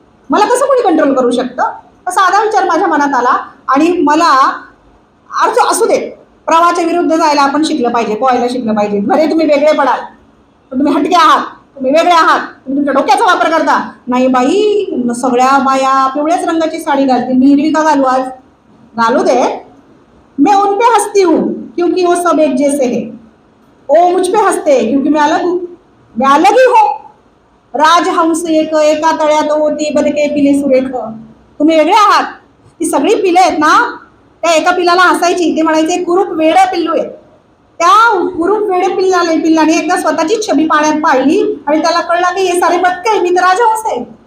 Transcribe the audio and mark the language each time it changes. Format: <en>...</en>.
<mr>मला कसं कोणी कंट्रोल करू शकतं. साधा विचार माझ्या मनात आला आणि मला अर्थ असू दे, प्रवाहाच्या विरुद्ध जायला आपण शिकलं पाहिजे, पोहायला शिकलं पाहिजे. भले तुम्ही वेगळे पडाल, पण तुम्ही हटके आहात, तुम्ही वेगळे आहात, तुम्ही तुमच्या डोक्याचा वापर करता. नाही बाई, सगळ्या बाया पिवळ्याच रंगाची साडी घालतील, मी हिरवी का घालू आज. घालू दे,</mr> <hi>मैं उन पे हंसती हूँ क्योंकि वो सब एक जैसे है. ओ मुझ पे हंसते क्योंकि मैं अलग हूँ, मैं अलग ही हूँ.</hi> <mr>राजहंस एक, एका तळ्यात होती बदके पिले सुरेख. तुम्ही वेगळे आहात. ती सगळी पिले आहेत ना, त्या एका पिलाला हसायची, ते म्हणायचे कुरूप वेडे पिल्लू आहे. त्या कुरूप वेडे पिल्लाने एकदा स्वतःची छबी पाण्यात पाहिली आणि त्याला कळलं की हे सारे बदके, मी तर राजहंस आहे.</mr>